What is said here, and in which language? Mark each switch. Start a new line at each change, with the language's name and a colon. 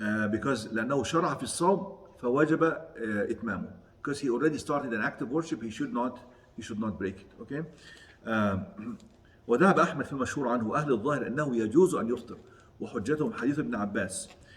Arabic: Because لأنه شرع في الصوم فوجب إتمامه.
English: Because he already started an act of worship, he should not break it. Okay.
Arabic: وذهب أحمد في المشهور عنه أهل الظاهر أنه يجوز أن يفطر وحجتهم حديث ابن عباس.